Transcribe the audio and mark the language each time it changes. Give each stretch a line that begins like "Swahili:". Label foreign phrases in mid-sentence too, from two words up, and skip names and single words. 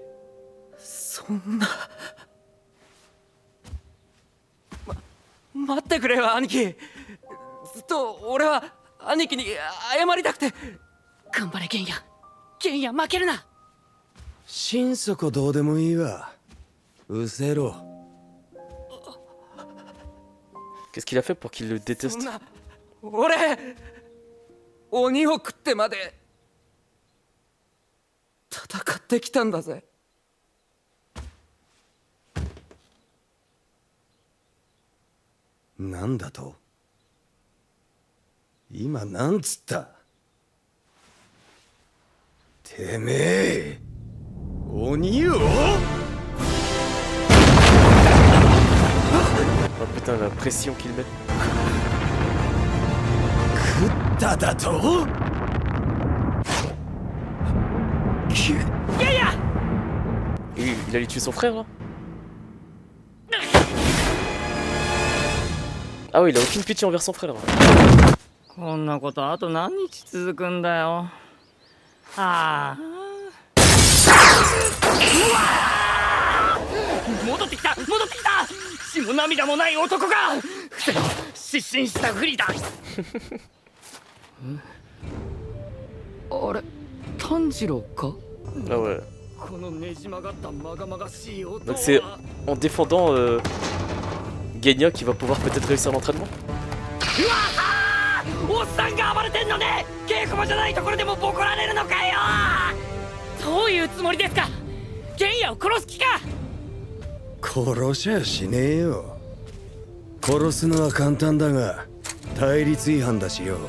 Japanese: そんな。待ってくれよ兄貴。ずっと俺は兄貴に謝りたくて。頑張れケンヤ。ケンヤ負けるな。心底どうでもいいわ。うせろ。
French: Qu'est-ce qu'il a fait pour qu'il le déteste?
Japanese: そんな俺鬼を食ってまで戦ってきたんだぜ。なんだと？今なんつった？てめえ鬼を？
French: Oh putain, la pression qu'il met.
Japanese: 食っただと？
French: Il allait tuer son frère là? Ah oui, il a aucune pitié envers son frère.
Japanese: こんなことあと何日続くんだよ。ああ。戻ってきた戻ってきた。血も涙もない男が失神したふりだ。あれ炭治郎か。
French: Ah ouais.
Japanese: このねじ曲がったまがまがしい音。
French: Donc c'est en défendant Genya qui va pouvoir peut-être réussir l'entraînement.
Japanese: おっさんが暴れてんのね。稽古場じゃないところでもボコられるのかよ。どういうつもりですか。ゲンヤを殺す気か。殺しゃしねえよ。殺すのは簡単だが対立違反だしよ。